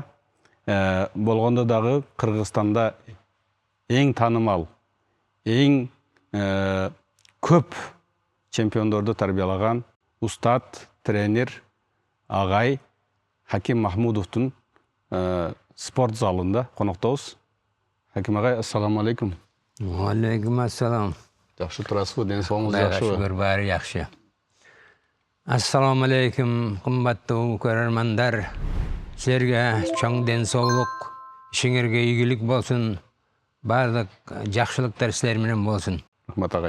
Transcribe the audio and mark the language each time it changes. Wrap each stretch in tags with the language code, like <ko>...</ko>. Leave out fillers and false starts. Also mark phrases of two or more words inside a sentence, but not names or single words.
<ky>Болгондо дагы Кыргызстанда эң таанымал, эң көп чемпиондорду тарбиялаган устат, тренер, агай Хаким Махмудовдун спорт залында коноктобуз. Хаким агай,</ky> <ar>السلام عليكم. عليكم السلام.</ar> <ky>Жакшы турасызбы? Ден соолугуңуз Жакшы, жакшыбы? баары жакшы.</ky> <ar>السلام عليكم,</ar> <ky>кымбаттуу көрөрмандар. Силерге чоң ден соолук, ишиңерге ийгилик болсун. Баардык жакшылыктар силер менен болсун. Рахмат агай.</ky>